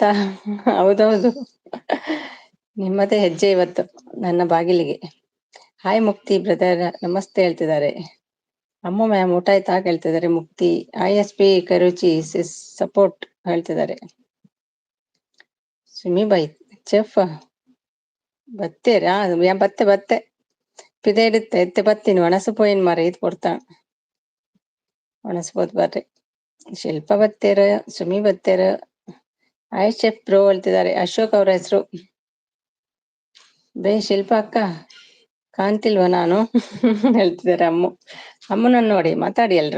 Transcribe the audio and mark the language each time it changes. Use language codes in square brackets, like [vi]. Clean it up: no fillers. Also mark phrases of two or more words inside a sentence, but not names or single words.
[kn] ಹೌದೌದು, ನಿಮ್ಮದೇ ಹೆಜ್ಜೆ ಇವತ್ತು ನನ್ನ ಬಾಗಿಲಿಗೆ. ಹಾಯ್ ಮುಕ್ತಿ ಬ್ರದರ್, ನಮಸ್ತೆ ಹೇಳ್ತಿದ್ದಾರೆ. ಅಮ್ಮ ಮ್ಯಾಮ್ ಊಟ ಆಯ್ತಾ ಕೇಳ್ತಿದ್ದಾರೆ ಮುಕ್ತಿ. ISP ಕರುಚಿ ಸಿಸ್ ಸಪೋರ್ಟ್ ಹೇಳ್ತಿದ್ದಾರೆ. [tcy] ಸುಮಿ ಬೈ ಚೆಫ್ ಬತ್ತೇರಾ? ಬತ್ತೆ ಪಿದೆ ಇಡುತ್ತೆ ಎತ್ತೆ ಬತ್ತೀನಿ. ಒಣಸು ಪೋಯಿನ್ ಮರ ಇದು ಕೊಡ್ತಾ ಒಣಸ್ಬೋದು ಬರ್ರಿ. ಶಿಲ್ಪ ಬತ್ತೇರ, ಸುಮಿ ಬತ್ತೇರ. [kn] ಆಯ್ ಚೆಫ್ ಬ್ರೋ ಹೇಳ್ತಿದ್ದಾರೆ. ಅಶೋಕ್ ಅವ್ರ ಹೆಸರು. ಬೇ ಶಿಲ್ಪ ಅಕ್ಕ ಕಾಣ್ತಿಲ್ವ ನಾನು? ಹೇಳ್ತಿದ್ದಾರೆ ಅಮ್ಮು. ಅಮ್ಮನನ್ನು ನೋಡಿ ಮಾತಾಡಿ ಎಲ್ರು.